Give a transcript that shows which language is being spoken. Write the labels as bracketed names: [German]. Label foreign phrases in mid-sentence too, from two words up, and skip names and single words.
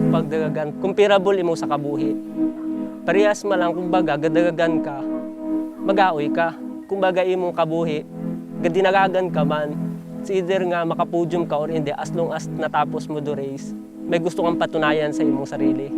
[Hiligaynon] dagagan comparable imo sa kabuhi. Parehas man lang kumbaga gadagagan ka, mag-aoy ka. Kumbaga imong kabuhi, gadinagagan ka man. [English] It's either [Hiligaynon] nga makapodium ka or hindi, [English] as long as [Hiligaynon] natapos mo do race, may gusto kang patunayan sa imong sarili.